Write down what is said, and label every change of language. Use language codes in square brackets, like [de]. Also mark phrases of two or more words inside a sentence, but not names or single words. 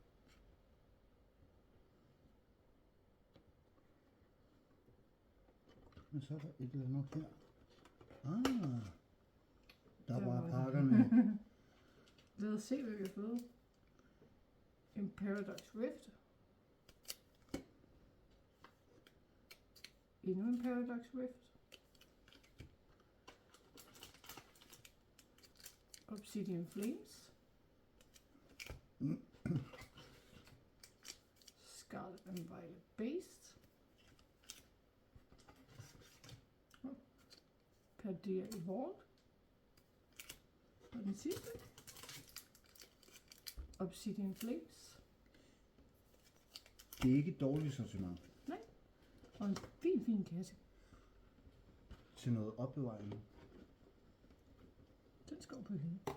[da] Men så er der et eller andet her. Der var pakkerne. Lad os se, hvad vi har fået. En Paradox Rift. Endnu en Paradox Rift. Obsidian Flames. Scarlet and Violet Based. Paldea Evolved. Og den sidste. Obsidian Flames. Det er ikke et dårligt sortiment Nej. Og en fin kasse. til noget opbevaring. Den skal op på hylden.